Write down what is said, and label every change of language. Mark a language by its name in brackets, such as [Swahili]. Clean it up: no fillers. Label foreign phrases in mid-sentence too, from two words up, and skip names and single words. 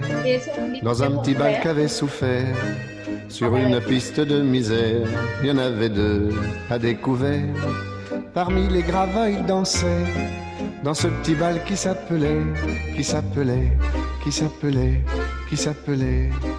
[Portuguese] Esse é um clipe [French] dans de un petit bal Condé. qu'avait souffert. Sur une piste de misère, il y en avait deux à découvert. Parmi les gravats, ils dansaient dans ce petit bal qui s'appelait, qui s'appelait, qui s'appelait, qui s'appelait.